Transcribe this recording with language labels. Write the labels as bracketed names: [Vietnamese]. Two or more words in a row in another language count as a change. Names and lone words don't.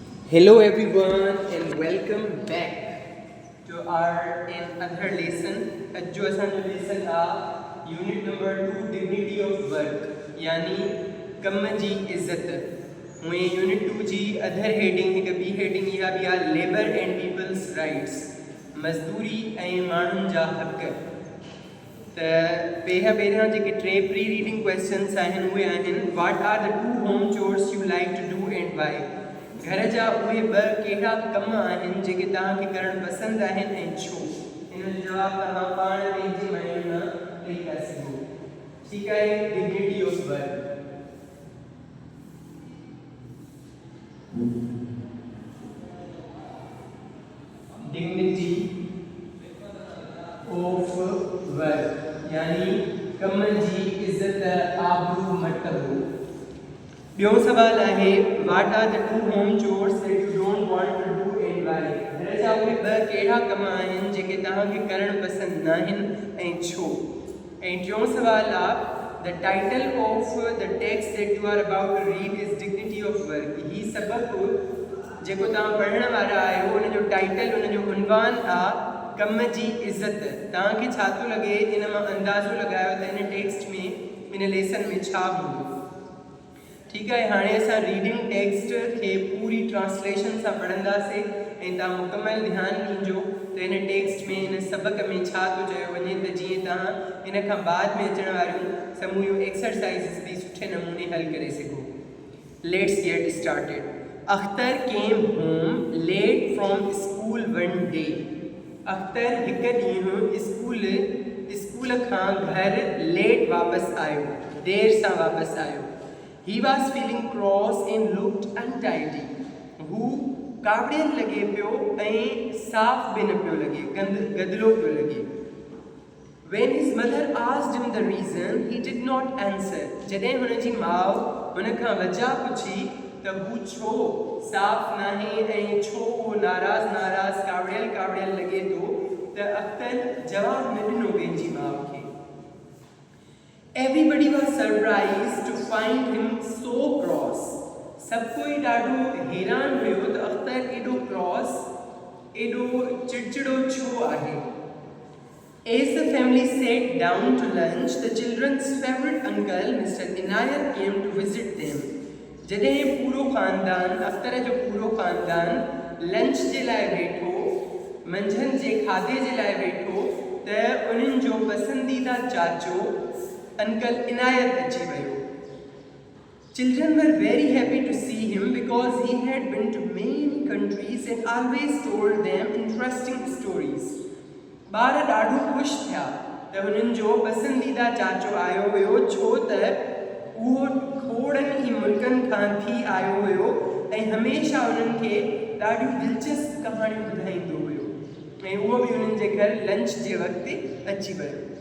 [English] Hello everyone and welcome back to our another lesson. [Sindhi] जो असांजो lesson आहे [English] unit number 2 dignity of work [Sindhi] यानी कम जी इज़्ज़त. मुझे unit 2 जी [English] other heading [Sindhi] हिकु ॿी हेडिंग इहा बि आहे [English] labour and people's rights, [Sindhi] मज़दूरी ऐं माण्हुनि जा हक़. त पहिरियां जेके टे [English] pre reading questions [Sindhi] आहिनि उहे आहिनि [English] what are the two home chores you like to do and why. [Sindhi] घर जा उहे ॿ कहिड़ा कम आहिनि जेके तव्हांखे करणु पसंदि आहिनि ऐं छो. हिन जो जवाबु तव्हां पाण पंहिंजी माइंड मां ॾेई था सघो. ठीकु आहे. [English] dignity of work. dignity of work [Sindhi] यानी कम जी इज़्ज़त, आबरू, मर्तबो. ॿियो सवाल आहे [English] what are the two home chores that you don't want to do and why. [Sindhi] घर जा उहे ॿ कहिड़ा कम आहिनि जेके तव्हांखे करणु पसंदि न आहिनि ऐं छो. ऐं टियों सवाल आहे [English] the title of the text that you are about to read is dignity of work. [Sindhi] हीउ सबक़ु जेको तव्हां पढ़ण वारा आहियो उन जो टाइटल, उन जो उनवान आहे कम जी इज़्ज़त. तव्हांखे छा थो लॻे इन मां अंदाज़ो लॻायो त इन टेक्स्ट में इन लेसन में छा हूंदो. ठीकु आहे. हाणे असां [English] reading text [Sindhi] खे पूरी ट्रांसलेशन सां पढ़ंदासीं ऐं तव्हां मुकमल ध्यानु ॾिजो त इन टेक्स्ट में इन सबक़ में छा थो चयो वञे, त जीअं तव्हां इन खां बाद में अचण वारियूं समूहियूं एक्सरसाइज़िस बि सुठे नमूने हल करे सघो. [English] let's get started. Akhtar came home late from school one day. [Sindhi] अख्तर हिकु ॾींहुं स्कूल खां घर लेट वापसि आयो, देर सां वापसि आयो. [English] He was feeling cross and looked untidy. [Sindhi] हू कावड़ियल लॻे पियो ऐं साफ़ बि न पियो लॻे, गदिलो पियो लॻे. [English] When his mother asked him the reason, he did not answer. [Sindhi] जॾहिं हुन जी माउ हुन खां वजह पुछी त हू छो साफ़ नाहे ऐं छो उहो नाराज़ कावड़ियल लॻे थो, त अख्तर जवाबु न ॾिनो पंहिंजी माउ खे. [English] Everybody was surprised to find him so cross. [Sindhi] सब कोई ॾाढो हैरान हुयो त अख्तर एॾो क्रॉस, एॾो चिड़चिड़ो छो आहे. [English] As the family sat down to lunch, the children's favorite uncle, Mr. Inayat, came to visit them. [Sindhi] जॾहिं पूरो ख़ानदान, अख्तर जो पूरो ख़ानदान लंच जे लाइ वेठो, मंझंदि जे खाधे जे लाइ वेठो, त उन्हनि जो पसंदीदा चाचो Uncle Inayat अची वियो. [English] Children were very happy to see him because he had been to many countries and always told them interesting stories. [Sindhi] ॿार ॾाढो ख़ुशि थिया त हुननि जो पसंदीदा चाचो आयो हुयो, छो त उहो खोड़नि ई मुल्कनि खां थी आयो हुयो ऐं हमेशह उन्हनि खे ॾाढियूं दिलचस्प कहाणियूं ॿुधाईंदो हुयो. ऐं उहो बि उन्हनि जे घर लंच जे वक़्तु अची वियो.